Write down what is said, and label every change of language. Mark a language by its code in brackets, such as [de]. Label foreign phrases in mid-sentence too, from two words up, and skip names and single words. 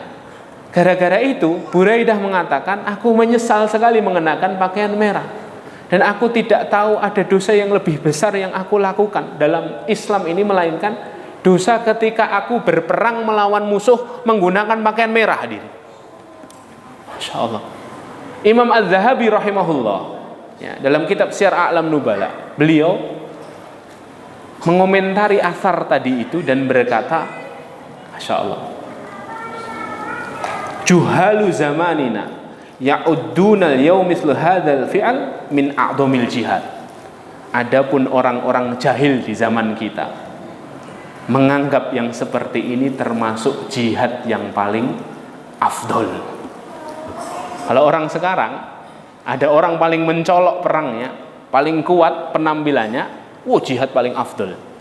[id] Gara-gara itu Buraidah mengatakan, aku menyesal sekali mengenakan pakaian merah, dan aku tidak tahu ada dosa yang lebih besar yang aku lakukan dalam Islam ini melainkan dosa ketika aku berperang melawan musuh menggunakan pakaian merah. [ar] ما شاء الله. [id] Imam Az-Zahabi rahimahullah, ya, dalam kitab Syiar A'lam Nubala, beliau mengomentari asar tadi itu dan berkata, [ar] ما شاء الله, جهال زماننا يعدون اليوم مثل هذا الفعل من أعظم الجهاد. [id] Adapun orang-orang jahil di zaman kita menganggap yang seperti ini termasuk jihad yang paling afdol. Kalau orang sekarang, ada orang paling mencolok perangnya, paling kuat penampilannya, jihad paling afdol.